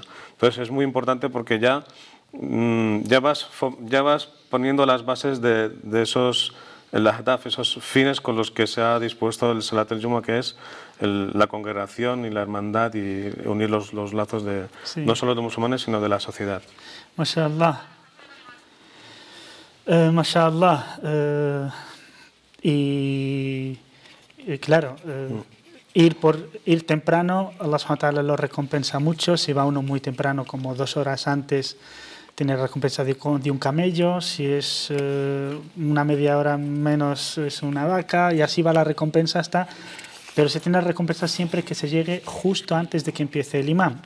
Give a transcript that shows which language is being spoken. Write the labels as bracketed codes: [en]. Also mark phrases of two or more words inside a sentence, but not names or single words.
[es] Entonces es muy importante porque ya vas poniendo las bases de esos esos fines con los que se ha dispuesto el [ar] صلاة الجمعة, [es] que es la congregación y la hermandad y unir los lazos no solo de musulmanes, sino de la sociedad. [ar] ما شاء الله. ما شاء الله. [es] Y claro, ir temprano, [ar] الله سبحانه وتعالى [es] lo recompensa mucho. Si va uno muy temprano, como 2 horas antes, tiene recompensa de un camello. Si es una media hora menos, es una vaca, y así va la recompensa hasta. Pero se tiene recompensa siempre que se llegue justo antes de que empiece el imam.